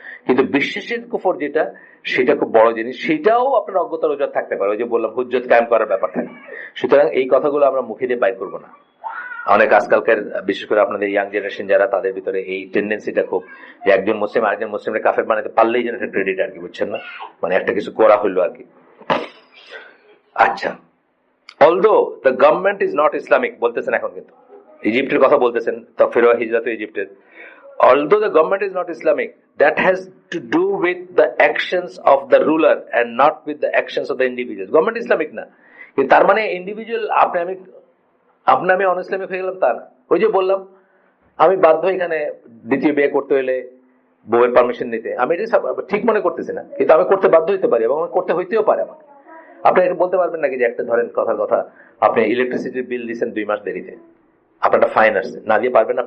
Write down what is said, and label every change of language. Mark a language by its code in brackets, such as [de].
[bn] কিন্তু বিশ্বাসের কুফর যেটা, সেটা খুব বড় জিনিস, সেটাও আপনার অজ্ঞতার অজুহাত থাকতে পারে। ওই যে বললাম হুজ্জত কায়েম করার ব্যাপার থাকে। সুতরাং এই কথাগুলো আমরা মুখে দিয়ে বাইর করবো না। অনেক আজকালকার, বিশেষ করে আপনাদের ইয়াং জেনারেশন যারা, তাদের ভিতরে এই টেন্ডেন্সিটা খুব, যে একজন মুসলিম আরেকজন মুসলিমকে কাফের বানাতে পারলেই যেন একটা ক্রেডিট আর কি, বুঝছেন না, মানে একটা কিছু করা হইলো আর কি। আচ্ছা, [en] although the government is not Islamic [bn] বলতেছেন এখন, কিন্তু ইজিপ্টের কথা বলতেছেন, তকফির ওয়া হিজরাত ইজিপ্টের, [en] although the government is not Islamic, that has to do with the actions of the ruler and not with the actions of the individuals. [bn] Government Islamic না, কিন্তু তার মানে ইন্ডিভিজুয়াল আপনি আমি অনইসলামিক হয়ে গেলাম তা না। ওই যে বললাম আমি বাধ্য এখানে দ্বিতীয় বিয়ে করতে হলে বউয়ের পারমিশন নিতে, আমি এটা ঠিক মনে করতেছি না, কিন্তু আমি করতে বাধ্য হইতে পারি এবং করতে হইতেও পারে আমাকে। আপনি এটা বলতে পারবেন নাকি যে একটা ধরেন কথার কথা আপনি ইলেকট্রিসিটির বিল দিচ্ছেন 2 মাস দেরিতে, আপনার একটা ফাইন আসছে, না দিয়ে পারবেন?